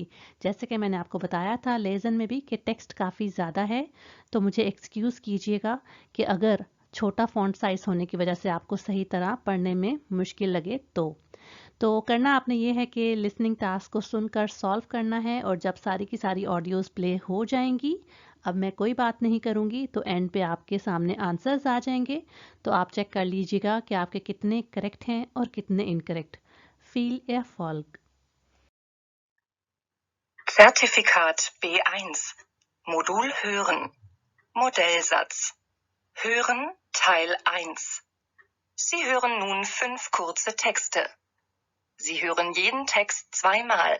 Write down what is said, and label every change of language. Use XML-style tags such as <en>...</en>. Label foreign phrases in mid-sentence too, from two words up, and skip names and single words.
<hi>जैसे कि मैंने आपको बताया था लेसन में भी कि टेक्स्ट काफ़ी ज़्यादा है, तो मुझे एक्सक्यूज़ कीजिएगा कि अगर छोटा</hi> <en>font size</en> <hi>होने की वजह से आपको सही तरह पढ़ने में मुश्किल लगे तो करना आपने ये है कि</hi> <en>listening task</en> <hi>को सुनकर सॉल्व करना है और जब सारी की सारी ऑडियोज़ प्ले हो जाएंगी, अब मैं कोई बात नहीं करूँगी तो एंड पे आपके सामने आंसर्स आ जाएंगे, तो आप चेक कर लीजिएगा कि आपके कितने करेक्ट हैं और कितने इनकरेक्ट।</hi> <de>Viel Erfolg! Zertifikat B1 Modul Hören Modellsatz Hören Teil 1 Sie hören nun 5 kurze Texte. Sie hören jeden Text zweimal.</de>